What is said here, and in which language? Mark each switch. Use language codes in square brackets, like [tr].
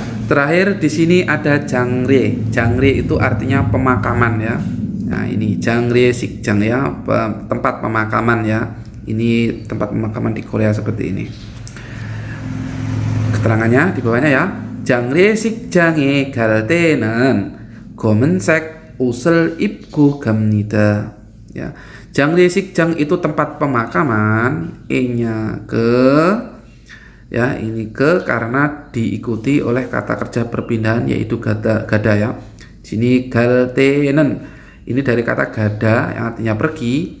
[id] Terakhir di sini ada jangre. Jangre itu artinya pemakaman ya. Nah, ini Jangre Sikjang ya, tempat pemakaman ya. Ini tempat pemakaman di Korea seperti ini. Keterangannya di bawahnya ya. [ko] Jangre Sikjange 갈 때는 검은색 옷을 입고 갑니다. [id] Ya. Jangre Sikjang itu tempat pemakaman, E-nya ke ya, ini ke karena diikuti oleh kata kerja perpindahan yaitu gada ya. Sini [ko] 갈 때는 [id] ini dari kata gada yang artinya pergi.